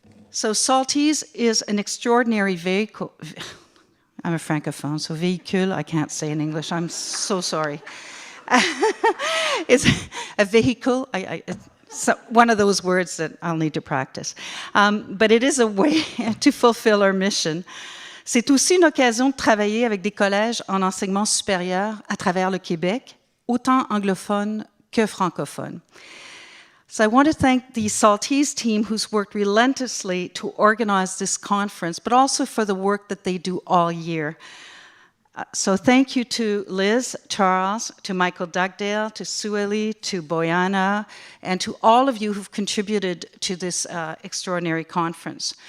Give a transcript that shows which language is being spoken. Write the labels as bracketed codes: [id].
[en] So Saltise is an extraordinary vehicle. I'm a francophone, so véhicule, I can't say in English, I'm so sorry. It's a vehicle, it's one of those words that I'll need to practice. But it is a way to fulfill our mission. [fr] C'est aussi une occasion de travailler avec des collèges en enseignement supérieur à travers le Québec, autant anglophones que francophones. [en] So I want to thank the Saltise team who's worked relentlessly to organize this conference, but also for the work that they do all year. So thank you to Liz, Charles, to Michael Dugdale, to Sueli, to Boyana, and to all of you who've contributed to this extraordinary conference.